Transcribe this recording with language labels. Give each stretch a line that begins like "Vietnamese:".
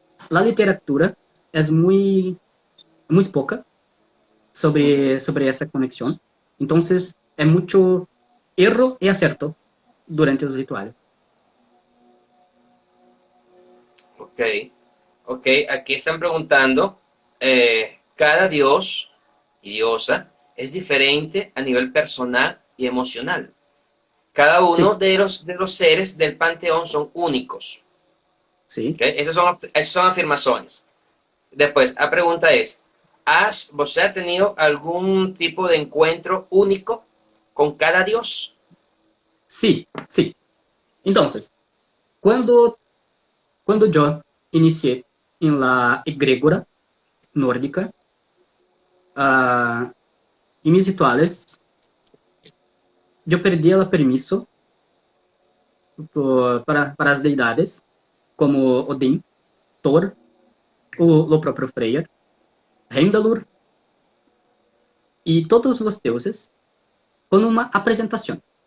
Portuguese: A literatura é muito pouca sobre essa conexão. Então, é muito erro e acerto durante os rituais. Ok, ok.
Spanish: Aquí están preguntando, cada dios y diosa es diferente a nivel personal y emocional. Cada uno
Portuguese: Sim,
Spanish: de los seres del panteón son únicos.
Portuguese: sim.
Spanish: ¿Okay? Esas son afirmaciones. Después, la pregunta es, ¿você ha tenido algún tipo de encuentro único con cada dios?
Portuguese: Sim, sim. Então, quando eu iniciei em la egrégora nórdica, em
Spanish: mis rituales,
Portuguese: eu perdi o permisso para as deidades, como Odin, Thor, o próprio Freyr, Heimdallr e todos os deuses, com uma apresentação.